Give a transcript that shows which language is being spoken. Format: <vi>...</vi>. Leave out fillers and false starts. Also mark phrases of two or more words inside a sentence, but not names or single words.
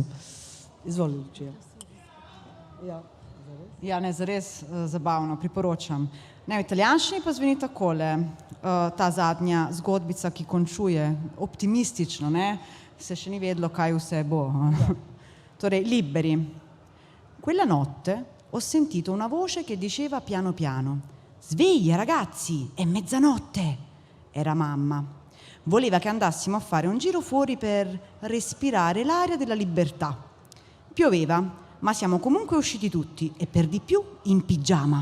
<sl>Izvoli, Lučija. Ja, ne, zares zabavno, priporočam. Ne, v italijanščini pa zveni takole, ta zadnja zgodbica, ki končuje optimistično, ne, se še ni vedlo, kaj vse bo. Torej,</sl> <it>liberi. Quella notte ho sentito una voce che diceva piano piano: sveglia ragazzi, è mezzanotte. Era mamma. Voleva che andassimo a fare un giro fuori per respirare l'aria della libertà. Pioveva, ma siamo comunque usciti tutti e per di più in pigiama.</it>